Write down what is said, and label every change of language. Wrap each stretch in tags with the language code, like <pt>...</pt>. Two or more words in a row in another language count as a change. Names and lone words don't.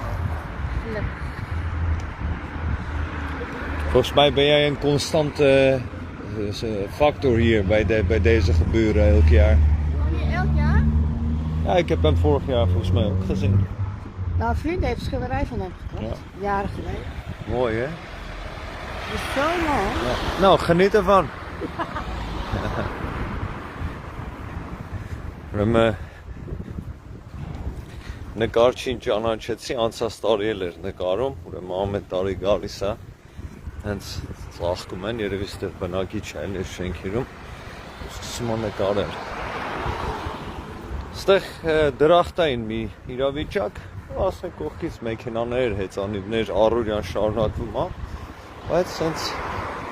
<nl>Volgens mij ben jij een constante factor hier bij deze gebeuren elk jaar. Woon je elk jaar? Ja, ik heb hem vorig jaar volgens mij ook gezien. Nou, een vriend heeft een schilderij van hem gekocht. Ja. Jaren geleden. Mooi, hè? Dat is zo mooi. Ja. Nou, geniet ervan.</nl> <hy>Ուրեմն նկարչին ճանաչեցի, անցած տարի էլ էր նկարում, ուրեմն ամեն տարի գալիս է, հենց ծաղկում են, երևի ստեղ բնակիչ այլ էր շենքերում, սկսում է նկարել։ Ստեղ դրախտային մի իրավիճակ, ասենք կողքից մեքենաներ, հեծանիվներ, առօրյան շարունակվում է, բայց հենց մի</hy>